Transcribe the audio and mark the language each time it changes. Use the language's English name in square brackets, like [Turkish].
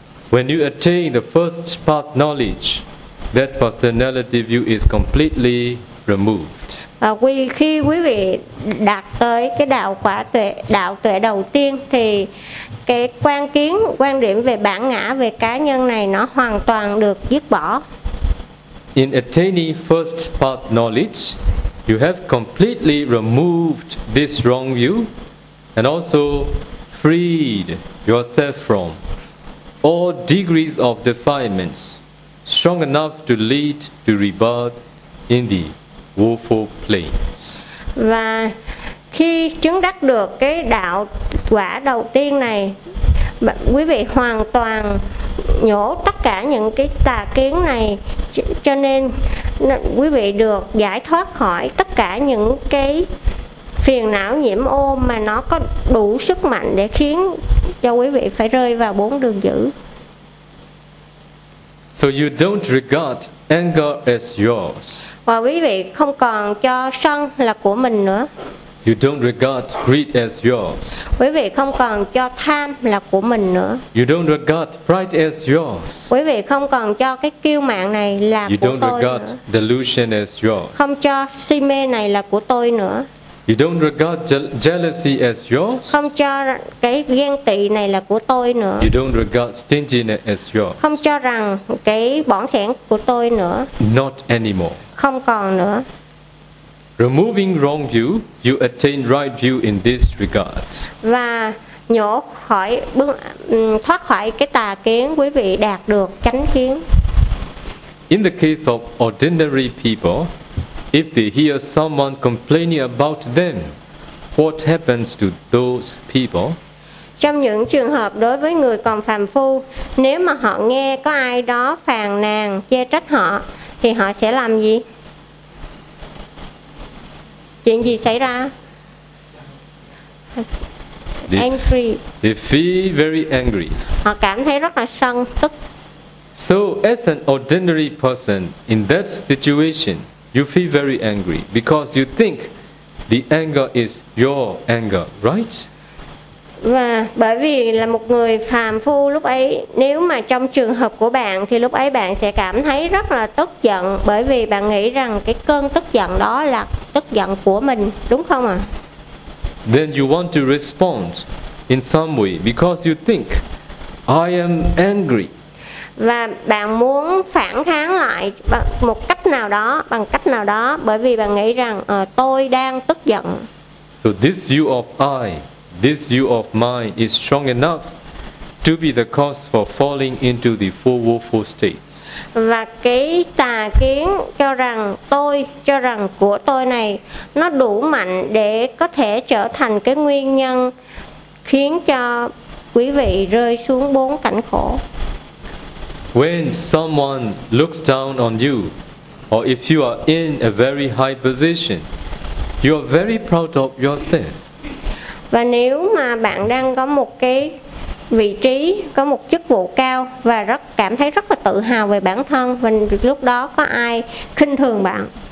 [English] When you attain the first part knowledge, that personality view is completely removed. [Vietnamese] À, khi quý vị đạt tới cái đạo tuệ đầu tiên thì cái quan kiến, quan điểm về bản ngã, về cá nhân này nó hoàn toàn được dứt bỏ. [English] In attaining first part knowledge, you have completely removed this wrong view and also freed yourself from all degrees of defilements strong enough to lead to rebirth in the woeful planes. [Vietnamese] Và khi chứng đắc được cái đạo quả đầu tiên này, quý vị hoàn toàn nhổ tất cả những cái tà kiến này, cho nên quý vị được giải thoát khỏi tất cả những cái phiền não nhiễm ô mà nó có đủ sức mạnh để khiến cho quý vị phải rơi vào bốn đường dữ. [English] So you don't regard anger as yours. [Vietnamese] Và quý vị không còn cho sân là của mình nữa. [English] You don't regard greed as yours. [Vietnamese] Quý vị không còn cho tham là của mình nữa. [English] You don't regard pride as yours. [Vietnamese] Quý vị không còn cho cái kiêu mạn này là [English] you [Vietnamese] của tôi nữa. [English] You don't regard delusion as yours. [Vietnamese] Không cho si mê này là của tôi nữa. [English] You don't regard jealousy as yours. [Vietnamese] Không cho cái ghen tị này là của tôi nữa. [English] You don't regard stinginess as yours. [Vietnamese] Không cho rằng cái bỏn sẻn của tôi nữa. [English] Not anymore. [Vietnamese] Không còn nữa. [English] Removing wrong view, you attain right view in this regard. [Vietnamese] Và nhổ khỏi, thoát khỏi cái tà kiến, quý vị đạt được chánh kiến. [English] In the case of ordinary people, if they hear someone complaining about them, what happens to those people? [Vietnamese] Trong những trường hợp đối với người còn phàm phu, nếu mà họ nghe có ai đó phàn nàn, chê trách họ, thì họ sẽ làm gì? Chuyện gì xảy ra? [English] Angry. They feel very angry. [Vietnamese] Họ cảm thấy rất là sân, tức. [English] So as an ordinary person in that situation, you feel very angry because you think the anger is your anger, right? [Vietnamese] Và bởi vì là một người phàm phu lúc ấy, nếu mà trong trường hợp của bạn thì lúc ấy bạn sẽ cảm thấy rất là tức giận, bởi vì bạn nghĩ rằng cái cơn tức giận đó là tức giận của mình, đúng không ạ? [English] Then you want to respond in some way because you think I am angry. [Vietnamese] Và bạn muốn phản kháng lại một cách nào đó, bằng cách nào đó, bởi vì bạn nghĩ rằng tôi đang tức giận. [English] So this view of I, this view of mine is strong enough to be the cause for falling into the four woeful states. [Vietnamese] Và cái tà kiến cho rằng tôi, cho rằng của tôi này, nó đủ mạnh để có thể trở thành cái nguyên nhân khiến cho quý vị rơi xuống bốn cảnh khổ. [English] When someone looks down on you, or if you are in a very high position, you are very proud of yourself. [Vietnamese] Và nếu mà bạn đang có một cái vị trí, có một chức vụ cao và rất cảm thấy rất là tự hào về bản thân, và lúc đó có ai khinh thường bạn.